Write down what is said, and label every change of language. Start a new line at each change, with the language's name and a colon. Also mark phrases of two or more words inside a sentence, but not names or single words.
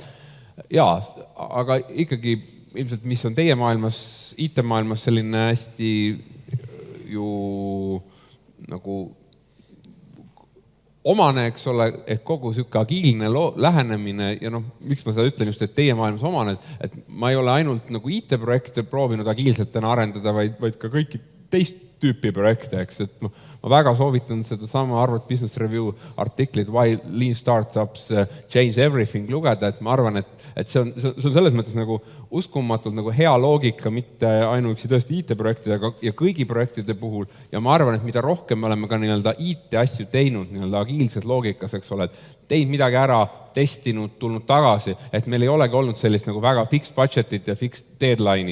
Estonian: Jaa, aga ikkagi ilmselt, mis on teie maailmas, IT-maailmas selline hästi ju nagu omane, eks ole, ehk kogu sihuke agiilne lähenemine ja miks ma seda ütlen just, et teie maailmas omane, et ma ei ole ainult nagu IT-projekte proovinud agiilsetena arendada, vaid ka kõiki teist tüüpi projekte, eks, et ma väga soovitan seda sama Harvard Business Review artiklit Why Lean Startups Change Everything lugeda, et ma arvan, et see on selles mõttes nagu uskumatult nagu hea loogika, mitte ainuüksi tõesti IT-projektidega ja kõigi projektide puhul. Ja ma arvan, et mida rohkem me oleme ka nii-öelda IT-asju teinud, nii-öelda agiilses loogikas, eks ole, et teinud midagi ära, testinud, tulnud tagasi, et meil ei olegi olnud sellist nagu väga
English: fixed budgetit
Estonian: ja
English: fixed deadline'i.